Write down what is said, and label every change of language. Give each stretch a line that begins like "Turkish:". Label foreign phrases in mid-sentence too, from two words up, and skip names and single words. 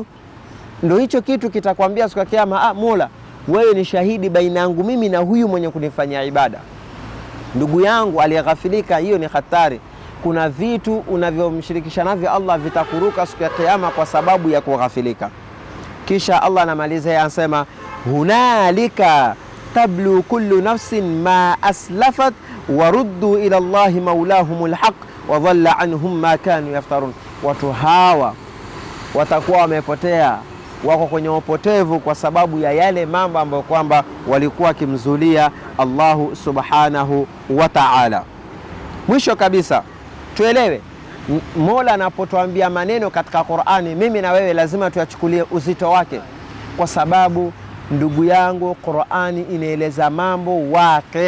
Swahili: Ndio hicho kitu kitakwambia siku ya kiyama, Mola, wewe ni shahidi baina yangu mimi na huyu mwenye kunifanyia ibada. Ndugu yangu aliyeghafilika, hiyo ni hatari. Kuna vitu unavyomshirikisha navyo Allah vitakuruka siku ya kiyama kwa sababu ya kughafilika. Kisha Allah anamaliza anasema
Arabic: هنالك تبلو كل نفس ما أسلفت وردوا إلى الله مولاهم الحق وضل عنهم ما كانوا يفترون.
Swahili: Watu hawa watakuwa wamepotea, wako kwenye upotevu kwa sababu ya yale mambo ambayo kwamba walikuwa kimzulia Allahu
Arabic: سبحانه وتعالى.
Swahili: Mwisho kabisa tuelewe, Mola anapotuambia maneno katika Qur'ani, mimi na wewe lazima tuyachukulie uzito wake, kwa sababu ndugu yangu, Qur'ani inaeleza mambo waqi'.